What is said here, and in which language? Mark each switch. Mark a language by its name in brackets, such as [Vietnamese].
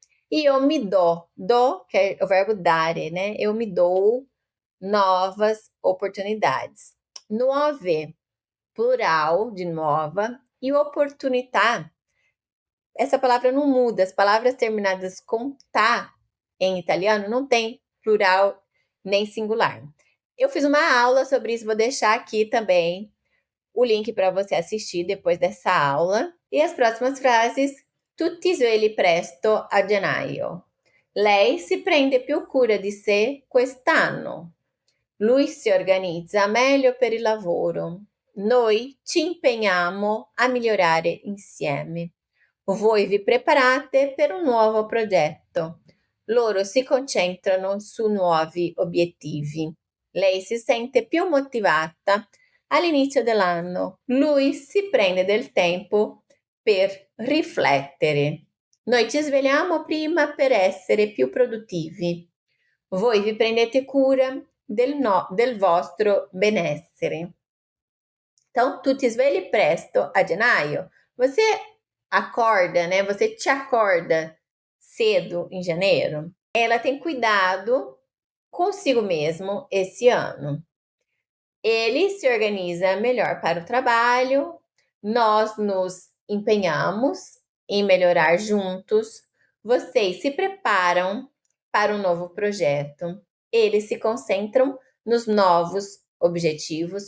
[Portuguese] E eu me do, que é o verbo dare, né? Eu me dou novas oportunidades. Nuove, plural de nova, e oportunità. Essa palavra não muda. As palavras terminadas com tá em italiano não tem plural nem singular. Eu fiz uma aula sobre isso, vou deixar aqui também o link para você assistir depois dessa aula. E as próximas frases: [Italian] tu ti svegli presto a gennaio. Lei si prende più cura di sé quest'anno. Lui si organizza meglio per il lavoro. Noi ci impegniamo a migliorare insieme. Voi vi preparate per un nuovo progetto. Loro si concentrano su nuovi obiettivi. Lei si sente più motivata all'inizio dell'anno. Lui si prende del tempo per riflettere. Noi ci svegliamo prima per essere più produttivi. Voi vi prendete cura del vostro benessere. [Portuguese] Então, [Italian] tu ti svegli presto a gennaio? [Portuguese] Você acorda, né? Você te acorda cedo em janeiro? Ela tem cuidado consigo mesmo esse ano. Ele se organiza melhor para o trabalho, nós nos empenhamos em melhorar juntos, vocês se preparam para um novo projeto, eles se concentram nos novos objetivos.